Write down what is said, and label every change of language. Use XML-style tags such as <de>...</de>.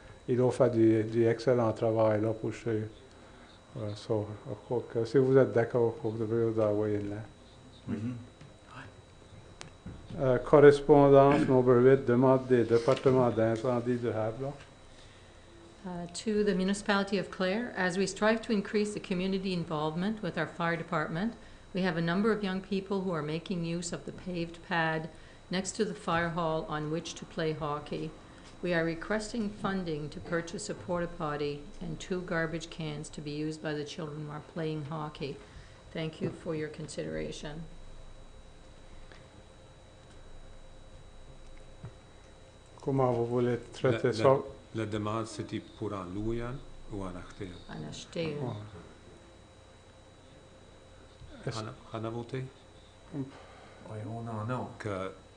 <fr>Ils ont fait du excellent travail là pour chez eux. So, je crois que si vous êtes d'accord, je crois que vous devriez vous envoyer une lettre. Correspondance numéro 8, demande des départements d'incendie de Havelock.</fr> <en>To the municipality of Clare, as we strive to increase the community involvement with our fire department, we have a number of young people who are making use of the paved pad next to the fire hall on which to play hockey. We are requesting funding to purchase a porta potty and 2 garbage cans to be used by the children while playing hockey. Thank you for your consideration.</en> <fr>Comment vous voulez traiter ça? La demande, c'était pour en louer un ou en acheter un? En acheter une. En a voté? Oui, on en a.</fr>